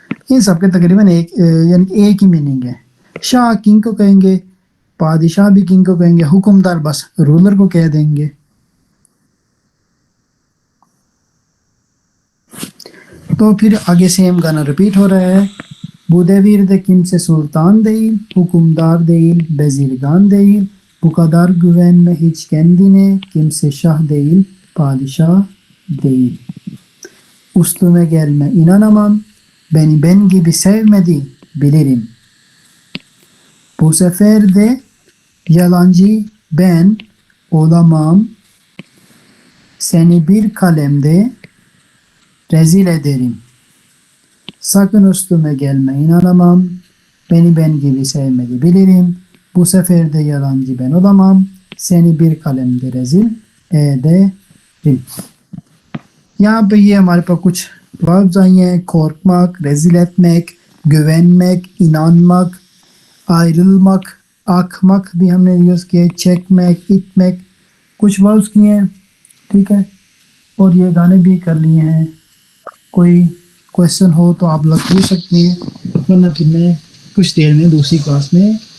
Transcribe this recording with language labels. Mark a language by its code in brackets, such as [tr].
[ur] ان سب کے تقریباً ایک ہی میننگ ہے. شاہ کنگ کو کہیں گے, بادشاہ بھی کنگ کو کہیں گے, حکمدار بس رولر کو کہہ دیں گے. تو پھر آگے سیم گانا رپیٹ ہو رہا ہے. [tr] bu devirde kimse sultan değil, hükümdar değil, bezirgan değil. Bu kadar güvenme hiç kendine, kimse şah değil, padişah değil. Üstüme gelme inanamam, beni ben gibi sevmedi bilirim. Bu sefer de yalancı ben olamam, seni bir kalemde rezil ederim. Sakın üstüme gelme inanamam, beni ben gibi sevmedi bilirim. Bu sefer de yalancı ben olamam, seni bir kalemde rezil ederim. [ur] یہاں پہ یہ ہمارے پاس کچھ verbs آئی ہیں, korkmak, rezil etmek, güvenmek, inanmak, ayrılmak, akmak بھی ہم نے use کیے, çekmek, itmek, کچھ وربز کیے ہیں. ٹھیک ہے, اور یہ گانے بھی کر لیے ہیں. کوئی کویشچن ہو تو آپ لوگ پوچھ سکتے ہیں, ورنہ پھر میں کچھ دیر میں دوسری کلاس میں.